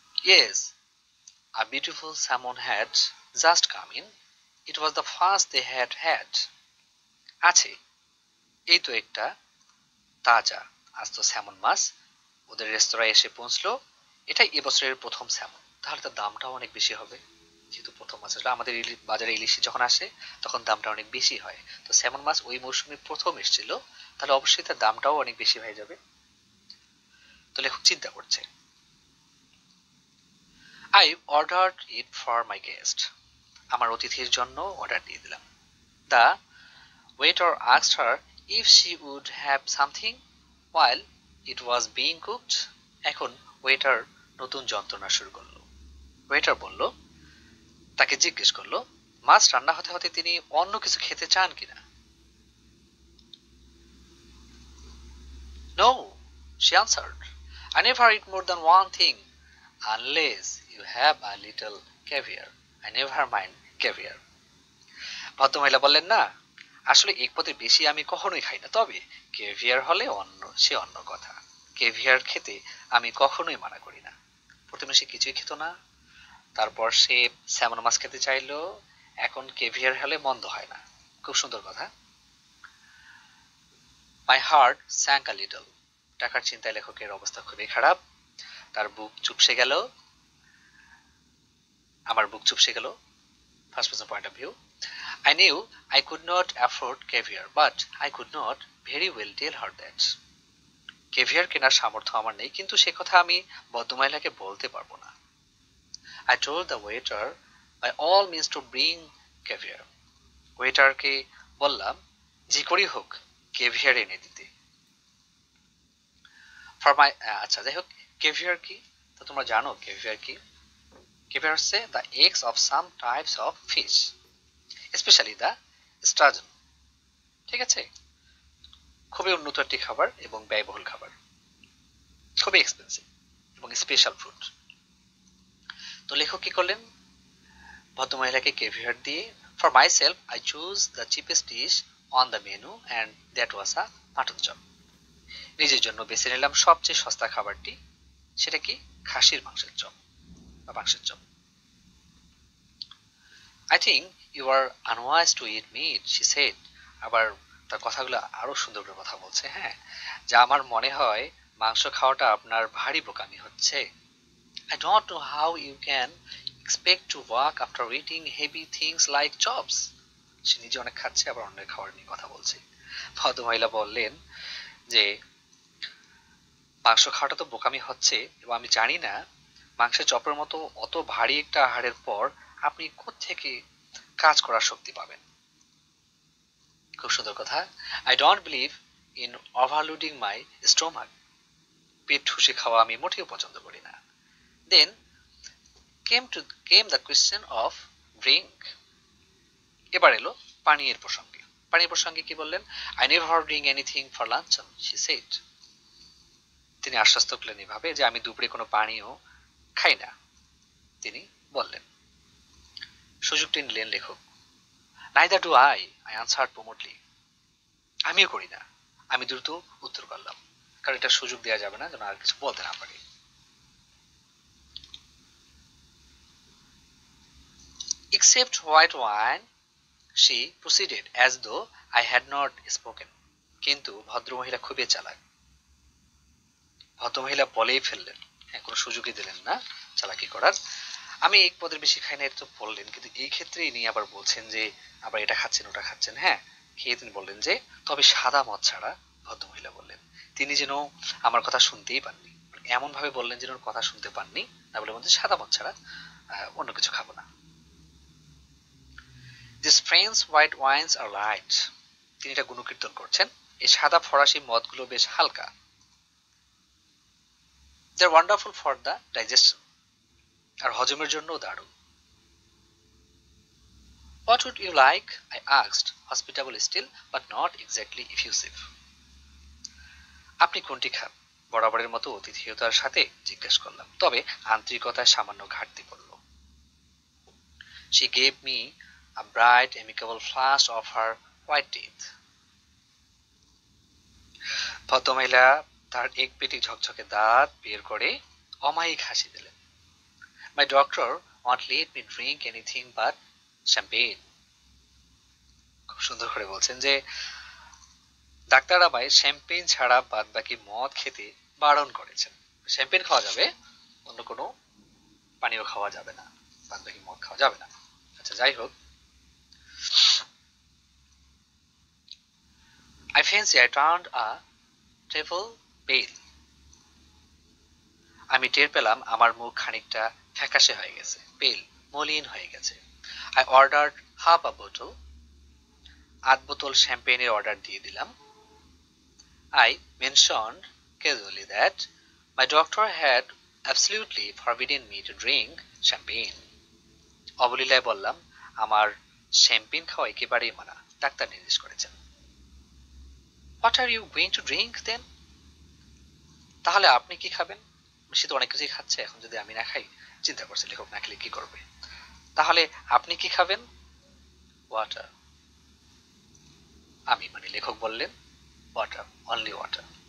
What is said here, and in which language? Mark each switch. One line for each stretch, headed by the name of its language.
English: Yes, a beautiful salmon had just come in. It was the first they had had.
Bangla: আছে, এই তো একটা তাজা আস্ত স্যামন মাছ ওদের রেস্তোরাঁয় এসে পৌঁছলো, এটাই এবছরের প্রথম স্যামন। তাহলে তার দামটাও অনেক বেশি হবে, যেহেতু প্রথম মাছ। আমাদের বাজারে ইলিশ যখন আসে তখন দামটা অনেক বেশি হয়, তো স্যামন মাছ ওই মৌসুমে প্রথম এসেছিল, তাহলে অবশ্যই তার দামটাও অনেক বেশি হয়ে যাবে। তো লেখক চিন্তা করছে।
English: I ordered it for my guest.
Bangla: আমার অতিথির জন্য অর্ডার দিয়ে দিলাম।
English: The waiter asked her if she would have something while it was being cooked.
Bangla: এখন ওয়েটার নতুন যন্ত্রণা শুরু করলো। ওয়েটার বলল, তাকে জিজ্ঞেস করলো মাছ রান্না হতে হতে তিনি অন্য কিছু খেতে চান কিনা।
English: No, she answered. I never eat more than one thing unless you have a little caviar. I never mind caviar.
Bangla: ভদ্রমহিলা বললেন, না, আসলে এক পদের বেশি আমি কখনোই খাই না, তবে কেভিয়ার হলে সে অন্য কথা। কেভিয়ার খেতে আমি কখনোই মানা করি না। প্রথমে সে কিছুই খেত না, তারপর সে স্যামন মাছ খেতে চাইলো, এখন কেভিয়ার হলে মন্দ হয় না। খুব সুন্দর কথা।
English: My heart sank a little.
Bangla: টাকার চিন্তায় লেখকের অবস্থা খুবই খারাপ, তার বুক চুপসে গেল, আমার বুক চুপসে গেল।
English: First person point of view. I knew I could not afford caviar, but I could not very well tell her that.
Bangla: Caviar কেনার সামর্থ্য আমার নেই, কিন্তু সে কথা আমি ভদ্রমহিলাকে বলতে পারবো না।
English: I told the waiter by all means to bring caviar.
Bangla: ওয়েটারকে বললাম যে করেই হোক ক্যাভিয়ার এনে দিতে।
English: for my
Bangla: আচ্ছা যাই হোক, ক্যাভিয়ার কি? তো তোমরা জানো ক্যাভিয়ার কি? ক্যাভিয়ার হচ্ছে
English: The eggs of some types of fish, specially the sturgeon.
Bangla: ঠিক আছে, খুবই উন্নত একটি খাবার এবং ব্যয়বহুল খাবার, খুবই এক্সপেন্সিভ এবং স্পেশাল ফুড। তো লেখক কি করলেন? ভদ্রমহিলাকে ক্যাভিয়ার দিয়ে,
English: For myself I choose the cheapest dish on the menu and that was a mutton chop.
Bangla: নিজের জন্য বেছে নিলাম সবচেয়ে সস্তা খাবারটি, সেটা কি? খাসির মাংসের চপ বা মাংসের chop.
English: I think you are unwise to eat meat, she said.
Bangla: আবার তার কথাগুলো আরো সুন্দর করে কথা বলছে, হ্যাঁ, যা আমার মনে হয় মাংস খাওয়াটা আপনার ভারী বোকামি হচ্ছে।
English: I don't know how you can expect to walk after eating heavy things like chops.
Bangla: সে নিজে অনেক খাচ্ছে, আবার অন্যের খাবার নিয়ে কথা বলছে। ভদ্রমহিলা বললেন যে মাংস খাওয়াটা তো বোকামি হচ্ছে, এবং আমি জানি না মাংসের চপের মতো অত ভারী একটা আহারের পর আপনি কোত্থেকে কাজ করার শক্তি পাবেন। খুব সুন্দর কথা।
English: I don't believe in overloading my stomach.
Bangla: পেট ঠুসে খাওয়া আমি মোটেও পছন্দ করি না।
English: Then came the question of drink.
Bangla: এবার এলো পানীয়ের প্রসঙ্গে। পানীয় প্রসঙ্গে কি বললেন?
English: I never drink anything for luncheon, she said.
Bangla: তিনি আশ্বস্ত করলেন এভাবে যে আমি দুপুরে কোনো পানীয় খাই না, তিনি বললেন। সুযোগটি নিলেন লেখক।
English: Neither do I answered promptly.
Bangla: আমিও করি না, আমি দ্রুত উত্তর করলাম, কারণ এটা সুযোগ দেওয়া যাবে না যেন আর কিছু বলতে না পারি।
English: Except white wine, she proceeded as though I had not spoken.
Bangla: কিন্তু ভদ্রমহিলা খুবই চালাক। ভদ্রমহিলা বলেই ফেললেন, হ্যাঁ, কোনো সুযোগই দিলেন না চালাকি করার। আমি এক পদের বেশি খাই না, এটা তো বললেন, কিন্তু এই ক্ষেত্রে ইনি আবার বলছেন যে আবার এটা খাচ্ছেন ওটা খাচ্ছেন। হ্যাঁ, খেয়ে তিনি বললেন যে তবে সাদা মদ ছাড়া। ভদ্রমহিলা বললেন, তিনি যেন আমার কথা শুনতেই পাননি, এমন ভাবে বললেন যেন ওর কথা শুনতে পাননি, না বলে বলছেন সাদা মদ ছাড়া অন্য কিছু খাবো না।
English: These French white wines are light.
Bangla: তিনি এটা গুণকীর্তন করছেন। এই সাদা ফরাসি মদগুলো বেশ হালকা।
English: They're wonderful for the digestion.
Bangla: আর হজমের জন্য দারুণ।
English: What would you like? I asked, hospitable still, but not exactly effusive.
Bangla: আপনি কোনটি খান? বরাবরের মতো অতিথিয়তার সাথে জিজ্ঞেস করলাম, তবে আন্তরিকতায় সামান্য ঘাটতি পড়ল।
English: She gave me a bright, amicable flash of her white teeth.
Bangla: ভদ্রমহিলা তার এক পেটি ঝকঝকে দাঁত বের করে অমায়িক হাসি দিলেন।
English: My doctor won't let me drink anything but champagne.
Bangla: খুব সুন্দর করে বলছেন যে ডাক্তার আমায় শ্যাম্পেন ছাড়া বাদ বাকি মদ খেতে বারণ করেছেন। শ্যাম্পেন খাওয়া যাবে, অন্য কোনো পানীয় খাওয়া যাবে না, বাদ বাকি মদ খাওয়া যাবে না। আচ্ছা যাই হোক,
English: I fancy I turned a trifle pale.
Bangla: আমি টের পেলাম আমার মুখ খানিকটা ফ্যাকাশে হয়ে গেছে, পেল মলিন হয়ে গেছে।
English: I ordered half a bottle.
Bangla: আধ বোতল শ্যাম্পেনের অর্ডার দিয়ে দিলাম।
English: I mentioned casually that my doctor had absolutely forbidden me to drink champagne.
Bangla: অবলীলায় বললাম আমার শ্যাম্পেন খাওয়া একেবারেই মানা, ডাক্তার নির্দেশ করেছেন।
English: What are you going to drink then?
Bangla: তাহলে আপনি কি খাবেন? সে তো অনেক কিছুই খাচ্ছে, এখন যদি আমি না খাই, চিন্তা করছে লেখক না খেলে কি করবে। তাহলে আপনি কি খাবেন? ওয়াটার। আমি মানে লেখক বললেন
English: Water, only water.